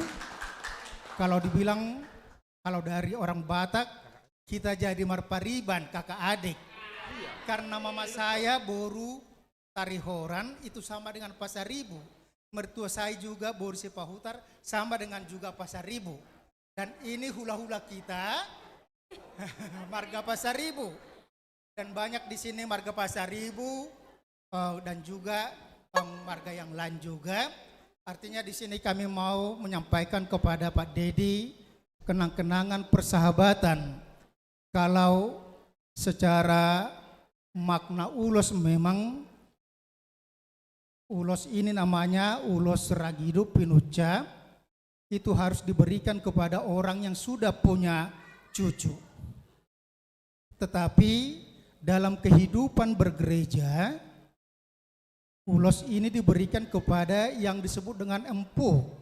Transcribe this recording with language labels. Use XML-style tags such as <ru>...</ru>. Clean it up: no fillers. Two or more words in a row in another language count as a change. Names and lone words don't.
<id>Kalau dibilang, kalau dari orang Batak, kita jadi marpariban, kakak adik. Karena mama saya Boru Tarihoran itu sama dengan Pasaribu. Mertua saya juga Boru Sepahutar sama dengan juga Pasaribu. Dan ini hula-hula kita marga Pasaribu. Dan banyak di sini marga Pasaribu dan juga marga yang lain juga. Artinya di sini kami mau menyampaikan kepada Pak Dedi kenang-kenangan persahabatan. Kalau secara makna ulos memang ulos ini namanya ulos Ragido Pinuca, itu harus diberikan kepada orang yang sudah punya cucu. Tetapi dalam kehidupan bergereja, ulos ini diberikan kepada yang disebut dengan empu.</id>